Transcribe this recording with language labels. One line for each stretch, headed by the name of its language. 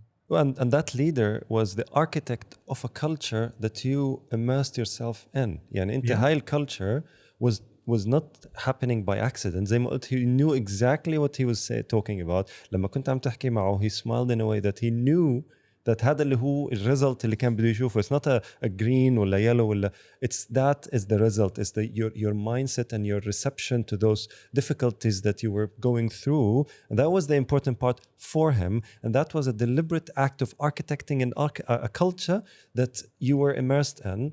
English: And that leader was the architect of a culture that you immersed yourself in.
Arabic: يعني انت هاي
English: الculture was not happening by accident.
Arabic: زي ما قلت,
English: he knew exactly what he was talking about.
Arabic: لما كنت عم تحكي معه,
English: he smiled in a way that he knew that
Arabic: هذا اللي هو الريزلت اللي كان بده يشوفه.
English: It's not a green ولا yellow ولا, it's that is the result. It's your mindset and your reception to those difficulties that you were going through. And that was the important part for him. And that was a deliberate act of architecting a culture that you were immersed in.